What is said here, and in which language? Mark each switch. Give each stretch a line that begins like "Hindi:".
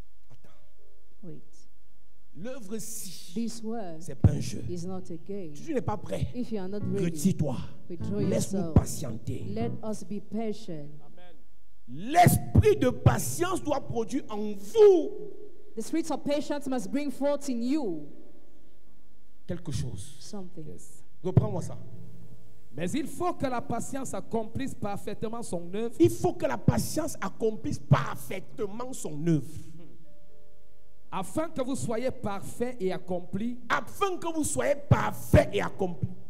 French: Attends.
English: Wait.
French: L'œuvre-ci,
English: This word
French: c'est pas un jeu.
English: is not a game.
French: Si tu n'es pas prêt,
English: If you are not ready,
French: retire-toi.
English: withdraw
French: Laisse-nous
English: yourself.
French: patienter.
English: Let us be patient.
French: L'esprit de patience doit produire en vous
English: The spirit of patience must bring forth in you
French: quelque chose.
English: something. Yes.
French: Reprends-moi ça. Mais il faut que la patience accomplisse parfaitement son œuvre, Il faut que la patience accomplisse parfaitement son œuvre. afin que vous soyez parfaits et accomplis, Afin que vous soyez parfait et accompli.